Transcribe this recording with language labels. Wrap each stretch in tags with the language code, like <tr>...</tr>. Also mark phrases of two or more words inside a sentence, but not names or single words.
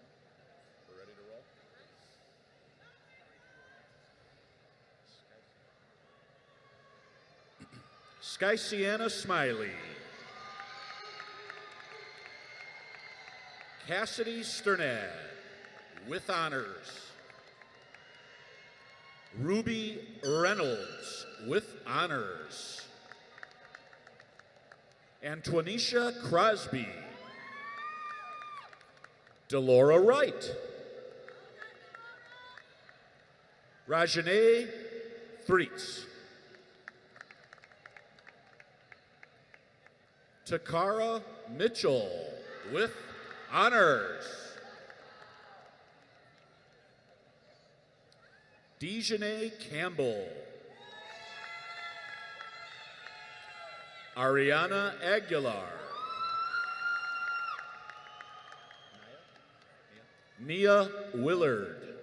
<en>We're ready to roll. Sky Sienna Smiley. Cassidy Sternad with honors. Ruby Reynolds with honors. Antoinisha Crosby. Delora Wright. Rajane Threets. Takara Mitchell with honors. Dejanay Campbell. Ariana Aguilar. Nia Willard.</en>